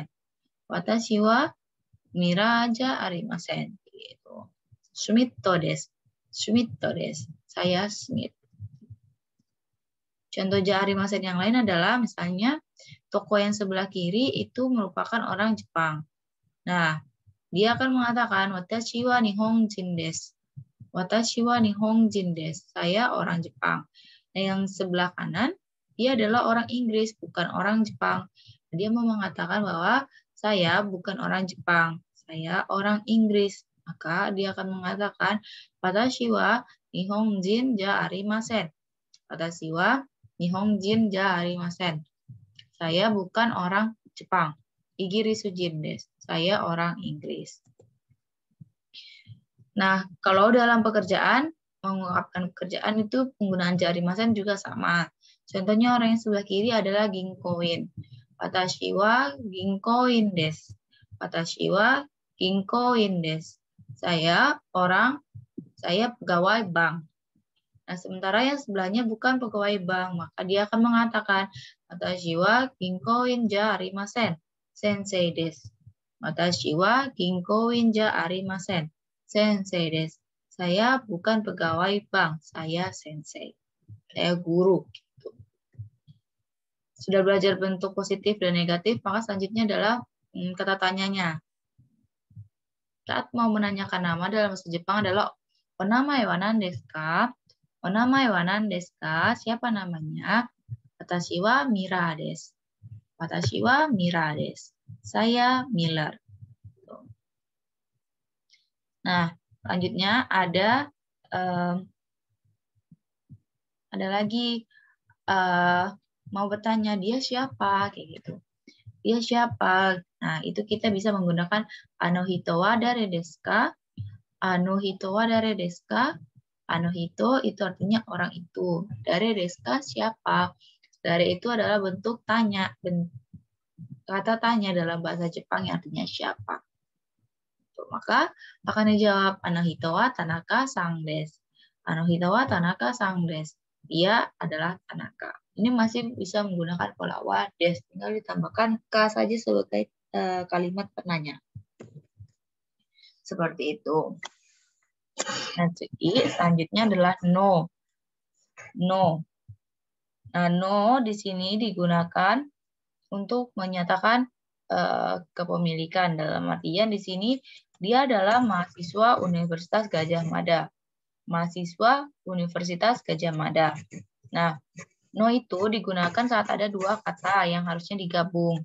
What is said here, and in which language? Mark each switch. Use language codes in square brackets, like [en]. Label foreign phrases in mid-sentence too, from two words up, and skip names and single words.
[ja] 私はミラじゃありません. Gitu. スミトです。スミトです. [id] Saya Smith. Contoh [ja] じゃありません [id] yang lain adalah misalnya toko yang sebelah kiri itu merupakan orang Jepang. Nah, dia akan mengatakan [ja] 私は日本人です. 私は日本人です. [id] Saya orang Jepang. Nah, yang sebelah kanan dia adalah orang Inggris, bukan orang Jepang. Dia mau mengatakan bahwa saya bukan orang Jepang, saya orang Inggris. Maka dia akan mengatakan [ja] 私は日本人じゃありません. 私は日本人じゃありません. [id] Saya bukan orang Jepang. [ja] イギリス人です. [id] Saya orang Inggris. Nah, kalau dalam pekerjaan, mengungkapkan pekerjaan itu penggunaan jarimasen juga sama. Contohnya orang yang sebelah kiri adalah ginkoin. [ja] 私は銀行員です。私は銀行員です. [id] Saya pegawai bank. Nah, sementara yang sebelahnya bukan pegawai bank, maka dia akan mengatakan [ja] 私は銀行員じゃありません. 先生です。私は銀行員じゃありません. 先生です. [id] Saya bukan pegawai bank, saya sensei. Saya guru. Gitu. Sudah belajar bentuk positif dan negatif, maka selanjutnya adalah kata tanyanya. Saat mau menanyakan nama dalam bahasa Jepang adalah [ja] お名前は何ですか? お名前は何ですか? [id] Siapa namanya? [ja] 私はミラです。私はミラです. [id] Saya Miller. Nah, selanjutnya ada lagi mau bertanya dia siapa kayak gitu. Dia siapa? Nah, itu kita bisa menggunakan [ja] あの人は誰ですか? あの人は誰ですか? [id] Anohito itu artinya orang itu. [ja] 誰ですか siapa? [id] Dare itu adalah bentuk tanya. Kata tanya dalam bahasa Jepang yang artinya siapa. Maka akan dijawab [ja] あの人は田中さんです. あの人は田中さんです. [id] Dia adalah Tanaka. Ini masih bisa menggunakan pola [ja] は です. [id] Tinggal ditambahkan ka saja sebagai kalimat penanya. Seperti itu. Nah, jadi selanjutnya adalah no. No. Nah, no di sini digunakan untuk menyatakan kepemilikan. Dalam artian di sini dia adalah mahasiswa Universitas Gadjah Mada. Mahasiswa Universitas Gadjah Mada. Nah, no itu digunakan saat ada dua kata yang harusnya digabung.